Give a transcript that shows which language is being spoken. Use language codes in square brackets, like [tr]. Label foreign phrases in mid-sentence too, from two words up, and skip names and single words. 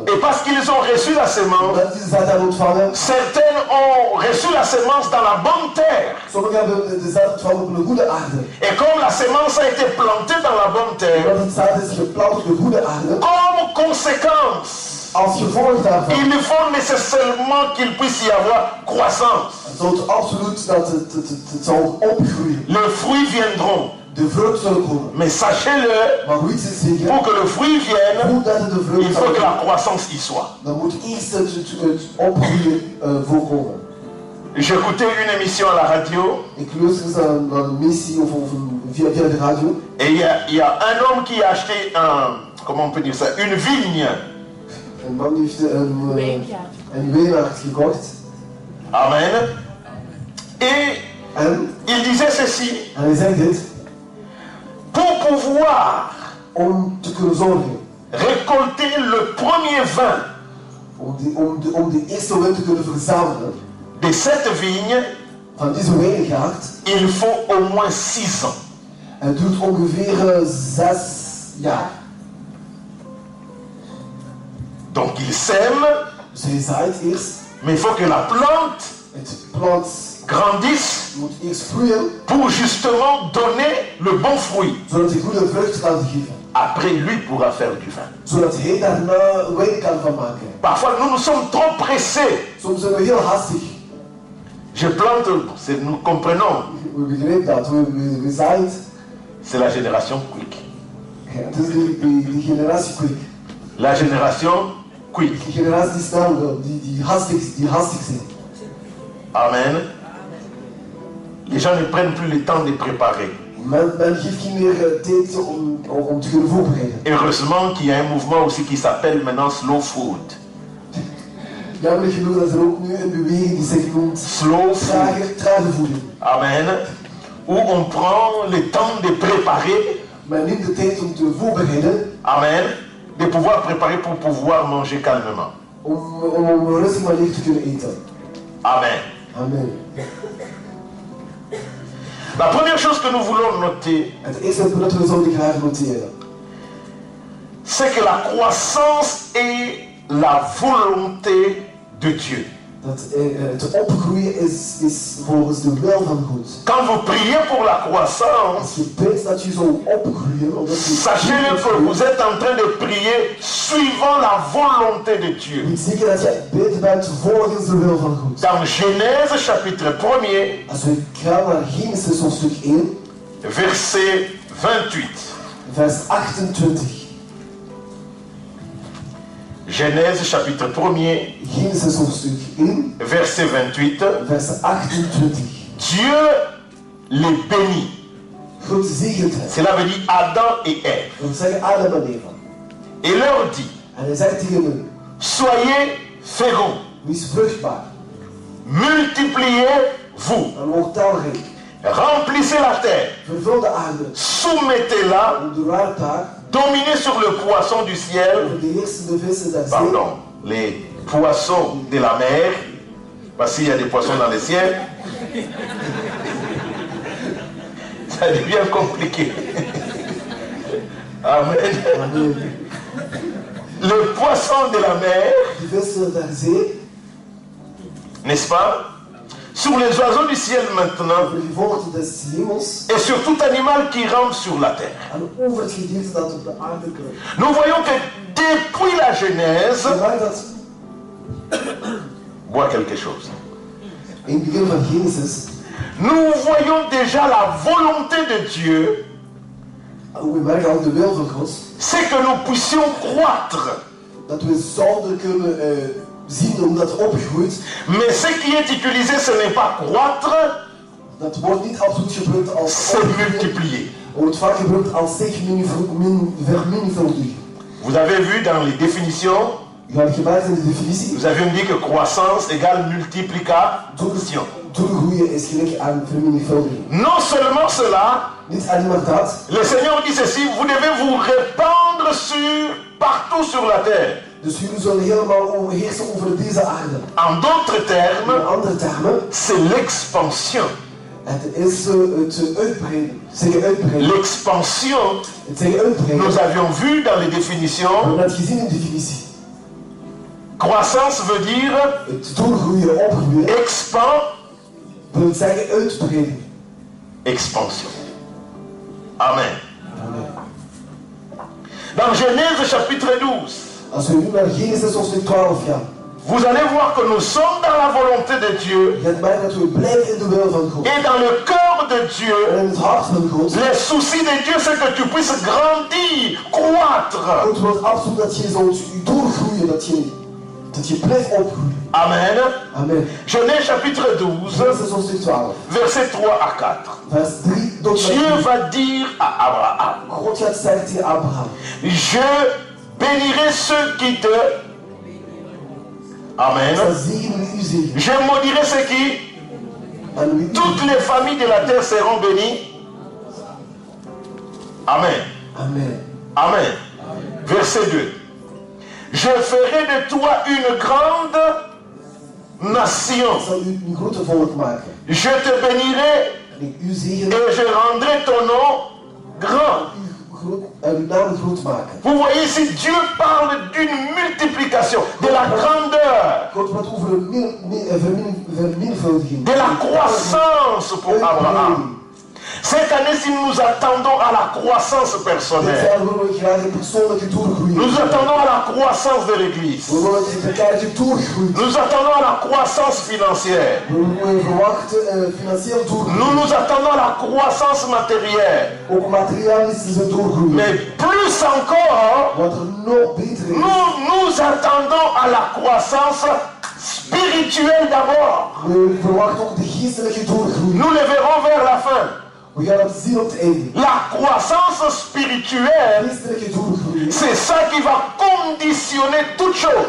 [fr] Et parce qu'ils ont reçu la sémence, [nl] Omdat ze de zaad hebben ontvangen, [fr] certains ont reçu la sémence dans la bonne terre. [nl] sommigen hebben de zaad ontvangen op een goede aarde. [fr] Et comme la sémence a été plantée dans la bonne terre, [nl] Omdat het zaad is geplant op de goede aarde, [fr] comme conséquence, [nl] als gevolg daarvan, [fr] il faut nécessairement qu'il puisse y avoir croissance. [nl] zal het absoluut dat het zal opgroeien. [fr] Les fruits viendront. [nl] De vrucht zal komen. [fr] Mais sachez-le, [nl] Maar hoe iets is zeker, [fr] pour que le fruit vienne, [nl] hoe dat het de [fr] il [nl] vrucht [fr] faut [nl] zal [fr] que la [nl] komen, [fr] croissance y soit. [nl] dan moet eerst het opgroeien voorkomen. [fr] J'écoutais une émission à la radio [nl] Ik luister naar een missie of via de radio. [fr] et il y a un homme qui a acheté comment on peut dire ça, une vigne. [nl] Een man heeft een wijnaard gekocht. [fr] Amen. Et [nl] En [fr] il disait ceci, [nl] hij zegt dit, [fr] pour pouvoir [nl] om te kunnen zorgen, [fr] récolter le premier vin [nl] om de eerste win te kunnen verzamelen [fr] de cette vigne, [nl] van deze wijngaard, [fr] il faut au moins 6 ans. [nl] het duurt ongeveer 6 jaar. [fr] Donc il sème, [nl] Dus hij zaait eerst, [fr] mais il faut que la plante [nl] het plant [fr] grandisse [nl] moet eerst groeien, [fr] pour justement donner le bon fruit. [nl] zodat hij goede vrucht kan geven. [fr] Après, lui pourra faire du vin. [nl] Zodat hij daarna wijn kan van maken. [fr] Parfois, nous sommes trop pressés. [nl] Soms zijn we heel hastig. [fr] Je plante, nous comprenons, [nl] We begrijpen dat, we zaaien. [fr] c'est la génération quick. [nl] Ja, het is die generatie quick. [fr] La génération quick. [nl] Die generatie die snel, die hastig zijn. [fr] Amen. Les gens ne prennent plus le temps de préparer. [nl] Men geeft geen meer tijd om te kunnen voorbereiden. [fr] Heureusement qu'il y a un mouvement aussi qui s'appelle maintenant [en] slow food. [nl] Jammer genoeg dat er ook nu een beweging die zich noemt [en] Slow food. [nl] trage voeding. [fr] Amen. Où on prend le temps de préparer. [nl] Men neemt de tijd om te voorbereiden. [fr] Amen. De pouvoir préparer pour pouvoir manger calmement. [nl] Om op een rustige manier te kunnen eten. [fr] Amen. Amen. La première chose que nous voulons noter, [nl] Het eerste dat we zouden graag noteren, [fr] c'est que la croissance est la volonté de Dieu. [nl] Het opgroeien is volgens de wil van God. [fr] Quand vous priez pour la croissance, [nl] Als je bidt dat je zou opgroeien, [fr] sachez que vous êtes en train de prier suivant la volonté de Dieu. [nl] Weet zeker dat je bidt bent volgens de wil van God. [fr] Dans Genèse chapitre 1er, [nl] Als we gaan naar Genesis hoofdstuk 1, [fr] verset 28. [nl] vers 28. [fr] Genèse chapitre 1er, [nl] Genesis hoofdstuk 1, [fr] verset 28. [nl] vers 28. [fr] Dieu les bénit. [nl] God zegent hen. [fr] Cela veut dire Adam et Ève. [nl] Dat wil zeggen Adam en Eva. [fr] Et leur dit, [nl] En hij zegt tegen hen, [fr] soyez féconds, [nl] wees vruchtbaar [fr] multipliez-vous, [nl] en word talrijk. [fr] remplissez la terre, [nl] Vervul de aarde. [fr] soumettez-la, [nl] Onderwerp daar [fr] dominez sur le poisson du ciel, [nl] over de heersende vissen der zee. [fr] pardon, les poissons de la mer, parce qu'il y a des poissons dans le ciel. Ça devient compliqué. Amen. Amen. Le poisson de la mer, [nl] De vissen der zee. [fr] n'est-ce pas? Sur les oiseaux du ciel maintenant, [nl] Over de voogten des hemels. [fr] et sur tout animal qui rampe sur la terre. [nl] En over het gedierte dat op de aarde kruipt. [fr] Nous voyons que depuis la Genèse, [nl] Zolang dat [fr] bois quelque chose. [nl] in het begin van Genesis, [fr] Nous voyons déjà la volonté de Dieu, [nl] we merken al de wil van God, [fr] c'est que nous puissions croître. [nl] dat we zouden kunnen zien omdat het opgroeit. [fr] Mais ce qui est utilisé, ce n'est pas croître, [nl] Dat wordt niet absoluut gebruikt als [fr] c'est [nl] opgroeien. [fr] multiplier. [nl] Wordt vaak gebruikt als zich vermenigvuldigen. [fr] Vous avez vu dans les définitions, [nl] Je hebt gemerkt in de definitie, [fr] vous avez dit que croissance égale multiplication. [nl] doorgroeien is gelijk aan vermenigvuldiging. [fr] Non seulement cela, [nl] Niet alleen maar dat, [fr] le Seigneur dit ceci, vous devez vous répandre partout sur la terre. [nl] dus jullie zullen helemaal overheersen over deze aarde. [fr] En d'autres [nl] In [fr] termes, [nl] andere termen, [fr] c'est l'expansion. [nl] het is het uitbreiden. Zeggen uitbreiden. [fr] L'expansion, [nl] Het zeggen uitbreiden. [fr] nous avions vu dans les [nl] We [fr] définitions, [nl] hebben het gezien in de definitie. [fr] croissance veut dire [nl] Het doorgroeien, opgroeien, [fr] expand, [nl] wil zeggen uitbreiden. [fr] expansion. Amen. [nl] Amen. [fr] Dans Genèse chapitre 12, [nl] Als we nu naar Genesis hoofdstuk 12 gaan, [fr] vous allez voir que nous sommes dans la volonté de Dieu [nl] gaat mij dat we blijven in de wil van God. [fr] et dans le cœur de Dieu. [nl] En in het hart van God. [fr] Les soucis de Dieu, c'est que tu puisses grandir, croître. [nl] God wil absoluut dat je zult doorgroeien, dat je blijft opgroeien. [fr] Amen. [nl] Amen. [fr] Genèse chapitre 12, [nl] Genesis hoofdstuk 12, [fr] versets 3 à 4. [nl] vers 3 tot [fr] Dieu [nl] 4. [fr] va dire à Abraham, [nl] God gaat zeggen tegen Abraham, [fr] je bénirai ceux qui te... Amen. [nl] ik zal zegenen wie u zegen. [fr] Je maudirai ceux qui... [nl] En wie u... [fr] Toutes les familles de la terre seront bénies. Amen. Amen. Amen. Verset 2. Je ferai de toi une grande nation. [nl] Ik zal u een grote volk maken. [fr] Je te bénirai [nl] En ik u zegenen [fr] et je rendrai ton nom grand. [nl] en uw naam groot maken. [fr] Vous voyez ici, Dieu parle d'une multiplication, de la grandeur, [nl] God praat over een vermenigvuldiging. [fr] de la croissance pour Abraham. Cette année-ci, nous attendons à la croissance [nl] Dit [fr] personnelle. [nl] jaar willen we graag een persoonlijke doorgroei. [fr] Nous attendons à la croissance de l'Église. [nl] We willen dat de kerk doorgroeit. [fr] Nous attendons à la croissance financière. [nl] We verwachten financieel doorgroei. [fr] Nous attendons à la croissance matérielle. [nl] Ook materialistische doorgroei. [fr] Mais plus encore, [nl] Wat er nog beter is. [fr] nous attendons à la croissance spirituelle d'abord. [nl] We verwachten ook de geestelijke doorgroei. [fr] Nous le verrons vers la fin. [nl] We gaan het zien op het einde. [fr] La croissance spirituelle, [nl] Geestelijke doorgroei. [fr] c'est ça qui va conditionner toute chose.